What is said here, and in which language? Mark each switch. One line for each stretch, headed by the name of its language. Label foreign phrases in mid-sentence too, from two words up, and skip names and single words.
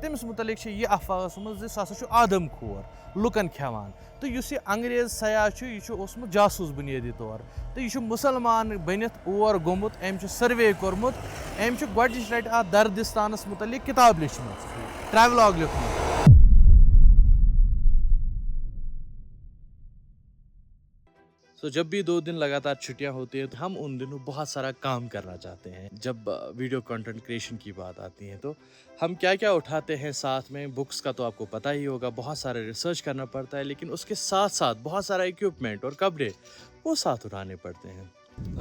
Kashmiri: तमिस मुतलिक ये अफवाह ज सह आदम खोर लुकन खेवान तो यह अंग्रेज सयाह यह जासूस बुनियादी तौर तो यह मुसलमान बनित और गोमुत अम सर्वे कोर्मुत अम गोच लट दर्दिस्तानस मुतलिक किताब लिखम ट्रैवलॉग लिखमुत।
Hindi: तो जब भी 2 दिन लगातार छुट्टियां होती है तो हम उन दिनों बहुत सारा काम करना चाहते हैं। जब
English: video content creation
Hindi: की बात आती है तो हम क्या क्या उठाते हैं साथ में। बुक्स का तो आपको पता ही होगा, बहुत सारा रिसर्च करना पड़ता है, लेकिन उसके साथ साथ बहुत सारा इक्विपमेंट और कपड़े वो साथ उठाने पड़ते हैं।